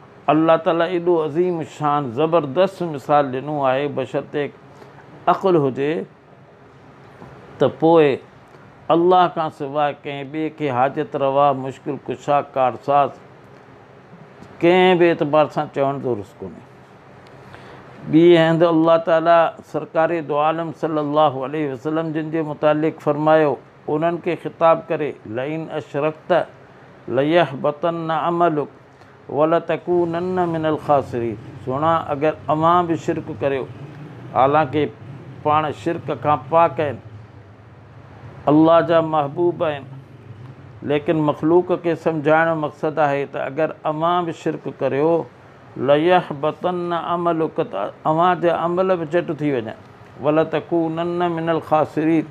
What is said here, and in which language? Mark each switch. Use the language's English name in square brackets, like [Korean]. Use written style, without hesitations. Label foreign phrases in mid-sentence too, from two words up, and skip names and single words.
[Sindhi] अल्लाह ताला एॾो अज़ीम शान ज़बरदस्त मिसाल ॾिनो आहे, बशर्ते अक़ुलु हुजे त पोइ अल्लाह खां सवाइ कंहिं ॿिए खे हाजत रवा, मुश्किल कुशा, कारसाज़ कंहिं बि एतबार सां चवण दुरुस्त कोन्हे। ॿी हंधि अल्लाह ताला सरकारे दो आलम [Arabic] صلى الله عليه وسلم [Sindhi] जिन जे मुतालिक़ फ़रमायो, उन्हनि खे ख़िताब करे, [Arabic] لئن أشركت ليحبطن عملك ولتكونن من الخاسرين. [Sindhi] सुणा, अगरि अवां बि शिरक करियो, हालांकि पाण शिरक खां पाक आहिनि, अल्लाह जा महबूब आहिनि, लेकिन मख़लूक खे सम्झाइण जो मक़सदु आहे त अगरि अवां बि शिरक करियो, [Arabic] ليحبطن عملك, [Sindhi] त अवां जा अमल बि झटि थी वञनि, [Arabic] ولتكونن من الخاسرين.